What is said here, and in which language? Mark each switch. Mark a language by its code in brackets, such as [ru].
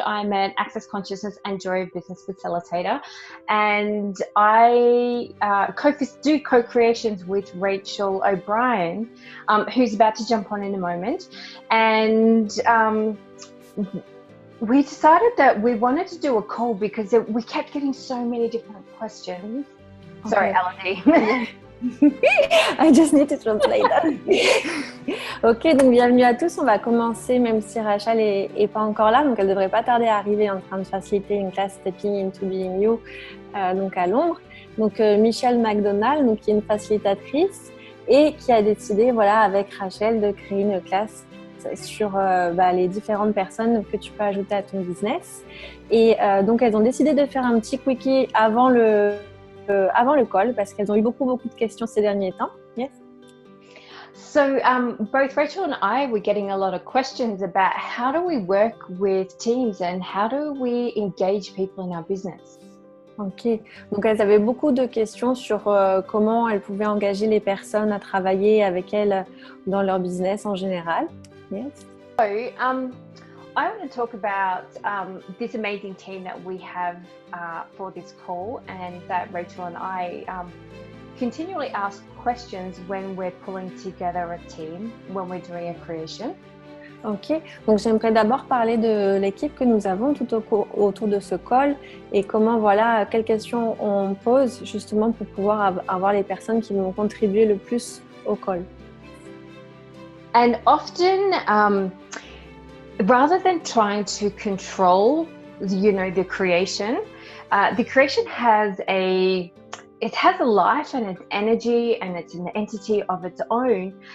[en] I'm an Access Consciousness and Joy of Business Facilitator, and I do co-creations with Rachel O'Brien, who's about to jump on in a moment. And we decided that we wanted to do a call because we kept getting so many different questions. Okay. Sorry, Elodie. I just need to translate that. [fr] Ok, donc bienvenue à tous. On va commencer, même si Rachel est pas encore là, donc elle devrait pas tarder à arriver en train de faciliter une classe Stepping into Being You, donc à Londres. Donc Michelle McDonald, donc qui est une facilitatrice et qui a décidé, voilà, avec Rachel, de créer une classe sur les différentes personnes que tu peux ajouter à ton business. Et donc elles ont décidé de faire un petit quickie avant le call parce qu'elles ont eu beaucoup de questions ces derniers temps. [en] Yes. So both Rachel and I were getting a lot of questions about how do we work with teams and how do we engage people in our business. [fr] Ok, donc elles avaient beaucoup de questions sur comment elles pouvaient engager les personnes à travailler avec elles dans leur business en général. [en] Yes. So, I want to talk about this amazing team that we have for this call, and that Rachel and I continually ask questions when we're pulling together a team, when we're doing a creation. [fr] Ok, donc j'aimerais d'abord parler de l'équipe que nous avons tout autour de ce call et comment, voilà, quelles questions on pose justement pour pouvoir avoir les personnes qui vont contribuer le plus au call. [en] And often, rather than trying to control, the creation has a life and its energy, and it's an entity of its own.